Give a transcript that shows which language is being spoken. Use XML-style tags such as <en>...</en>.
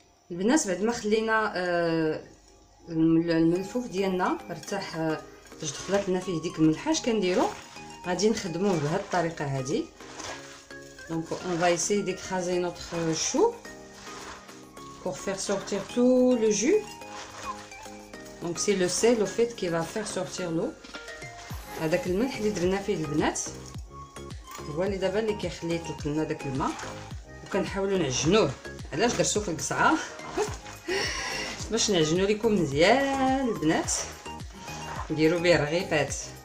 <ar>البنات بعد ما خلينا الملفوف ديالنا ارتاح باش دخلت لنا فيه ديك الملحه، اش كنديرو؟ غادي نخدموه بهذه الطريقه هذه.</ar> <fr>Donc on va essayer d'écraser notre chou pour faire sortir tout le jus. دونك سي لو سيل لو فيت كي va faire sortir l'eau.</fr> <ar>هذاك الملح اللي درنا فيه البنات هو اللي دابا اللي كيخليه يطلق لنا داك الماء، وكنحاولوا نعجنوه. علاش درتو في القصعه؟ باش نعجنو لكم مزيان البنات، نديرو به رغيفات.</ar>